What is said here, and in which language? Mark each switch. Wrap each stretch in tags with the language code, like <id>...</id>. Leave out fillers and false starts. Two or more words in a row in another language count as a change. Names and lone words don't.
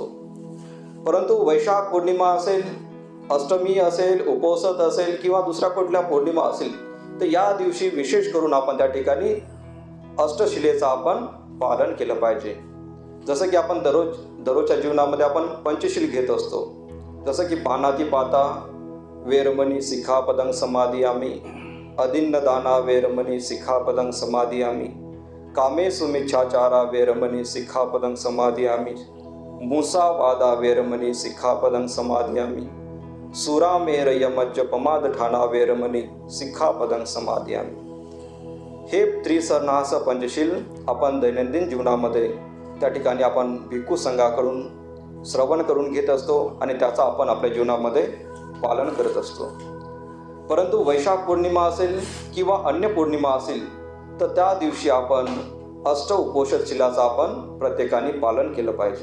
<mr>परंतु वैशाख पौर्णिमा असेल, अष्टमी असेल, उपोषण असेल किंवा दुसऱ्या कुठल्या पौर्णिमा असेल, तर या दिवशी विशेष करून आपण त्या ठिकाणी अष्टशिलेचं आपण पालन केलं पाहिजे. जसं की आपण दररोजच्या जीवनामध्ये आपण पंचशील घेत असतो. जसं की</mr> <pi>पानातिपाता वेरमणी सिक्खापदं समादियामि, अदिन्नदाना वेरमणी सिक्खापदं समादियामि, कामेषु मिच्छाचारा वेरमणी सिक्खापदं समादियामि, मुसावादा वेरमणी सिक्खापदं समादियामि, सुरामेरयमज्जपमादठाना वेरमणी सिक्खापदं समादियामि.</pi> <mr>हे त्रिसन्नास पंचशील आपण दैनंदिन जीवनामध्ये त्या ठिकाणी आपण भिक्खू संघाकडून श्रवण करून घेत असतो आणि त्याचा आपण आपल्या जीवनामध्ये पालन करत असतो. परंतु वैशाख पौर्णिमा असेल किंवा अन्य पौर्णिमा असेल तर त्या दिवशी आपण अष्ट उपोषणशीलाचं आपण प्रत्येकाने पालन केलं पाहिजे.</mr>